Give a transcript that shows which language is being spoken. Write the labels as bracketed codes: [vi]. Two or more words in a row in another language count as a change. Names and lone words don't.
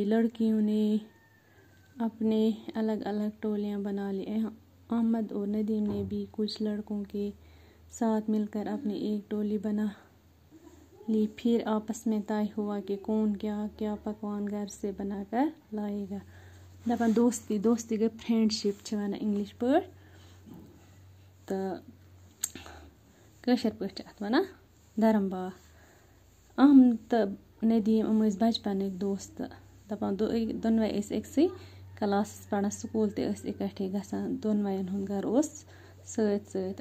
[ur] لڑکیوں نے اپنے الگ الگ ٹولیاں بنا لی. احمد اور ندیم نے بھی کچھ لڑکوں کے ساتھ مل کر اپنی ایک ٹولی بنا لی. پھر آپس میں طے ہوا کہ کون کیا کیا پکوان گھر سے بنا کر لائے گا. [ks] دپان دوستی گئی [en] friend ship [ks] چھِ وَنان انگلش پٲٹھۍ تہٕ کٲشِر پٲٹھۍ چھِ اَتھ وَنان دَرم بار. احمد تہٕ ندیم یِم ٲسۍ بچپنٕکۍ دوست. دپان دۄنوَے ٲسۍ أکسٕے کلاسس پران. سکوٗل تہِ ٲسۍ اِکٹھے گژھان. دۄنوَیَن ہُنٛد گرٕ اوس سۭتۍ سۭتۍ.